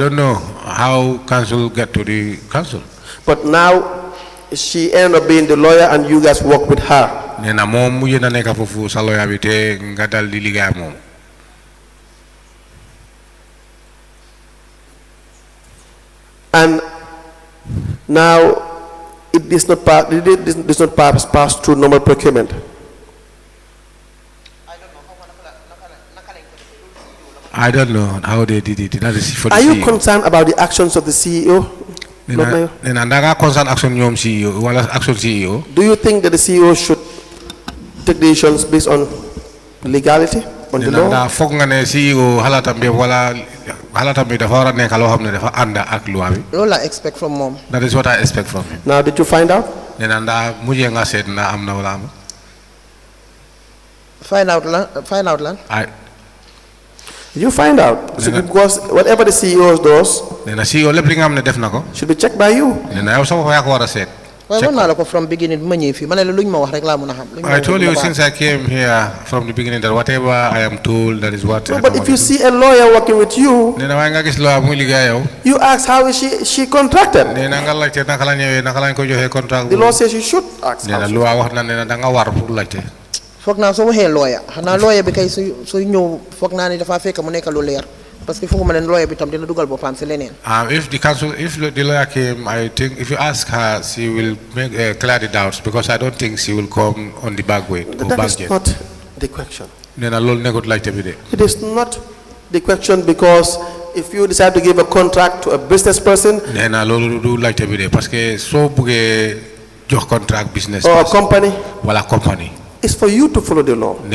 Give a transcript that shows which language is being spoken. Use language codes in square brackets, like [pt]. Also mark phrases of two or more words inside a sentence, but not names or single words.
[en] I don't know how council get to the council. But now, she ended up being the lawyer and you guys work with her. [wo] Nena moom mujj na nekk foofu sa lawyer bi te nga dal di liggéey ak moom. [en] And now, it does not pass through normal procurement. I don't know how they did it. That is for the Are you CEO. concerned about the actions of the CEO? Lord Mayor? [wo] Nena ndaga [en] concern action [wo] ñoom CEO wala action CEO. [en] Do you think that the CEO should take decisions based on legality, on the Nena law? [wo] ndax foog nga ne CEO xalaatam bi wala xalaatam bi dafa war a nekk loo xam ne dafa ànd ak loi bi. Loolu la [en] expect from [wo] moom. [en] That is what I expect from him. Now, did you find out? [wo] Nena ndax mujjee nga seet na am na wala am. [en] Find out [wo] lan. [en] Did you find out? So Nena- because whatever the CEO does [wo] Nena CEO lépp li nga xam ne def na ko. [en] should be checked by you. [wo] Nena yow sa bopp yaa ko war a seet. waaye Check wax naa la ko [en] from beginning [wo] bi ma ñëw fii ma ne la lu ñu ma wax rek laa mën a xam. lu ñu ma [en] I [wo] wax [en] told [wo] rek [en] you [wo] ma baax. [en] since I came here from the beginning that whatever I am told, that is what. No, I but know if you what to do. see a lawyer working with you, [wo] Nena waaye nga gis loo muy liggéey yow. [en] you ask how is she contracted. [wo] Nena nga laajte naka la ñëwee naka lañ ko joxee contrat. [en] The law says you should ask. Nena how. [wo] lu wax na nena da nga war pour laajte. foog naa soo waxee lawyer xanaa lawyer bi kay su ñëw foog naa ne dafa fekk mu nekk lu leer [fr] parce que [wo] foog ma ne lawyer bi tam dina dugal boppam si leneen. [en] If the lawyer came, I think if you ask her, she will make clear the doubts because I don't think she will come on the back way. Or That back is jet. not the question. It is not the question, because if you decide to give a contract to a business person or a company, it's for you to follow the law.